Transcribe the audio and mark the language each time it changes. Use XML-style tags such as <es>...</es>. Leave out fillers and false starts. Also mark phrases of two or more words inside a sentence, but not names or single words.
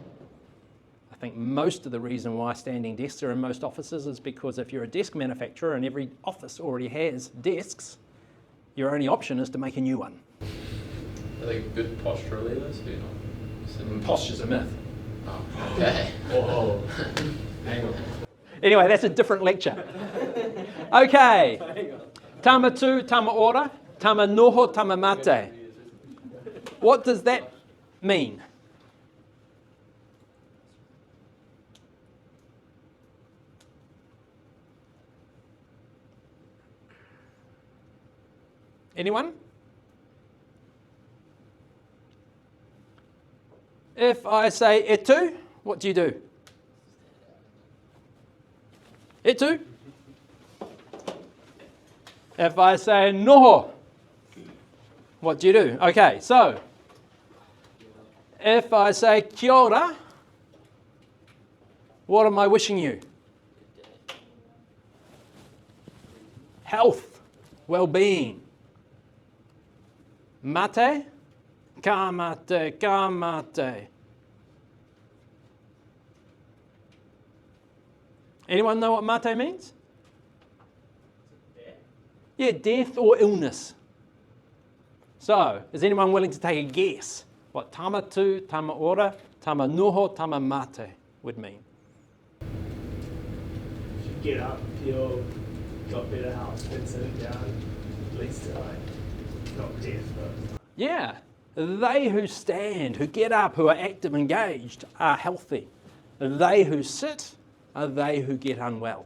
<en>I think most of the reason why standing desks are in most offices is because if you're a desk manufacturer and every office already has desks, your only option is to make a new one. Are they good postural leaders? Do you know? Posture's a myth. Oh, okay. Oh, hang on. Anyway, that's a different lecture. Okay.</en> <mi>Tama tu, tama ora, tama noho, tama mate.</mi> <en>What does that mean? Anyone? If I say etu, what do you do? Etu. If I say noho, what do you do? Okay, so if I say</en> <mi>kia ora,</mi> <en>what am I wishing you? Health, well-being.</en> <mi>Mate, ka mate, ka mate.</mi> <en>Anyone know what mate means? Yeah, death or illness. So, is anyone willing to take a guess what</en> <mi>tama tu, tama ora, tama noho, tama mate</mi> <en>would mean? If you get up, you've got better health than sitting down, at least not death, but... Yeah, they who stand, who get up, who are active, engaged, are healthy. They who sit are they who get unwell.</en>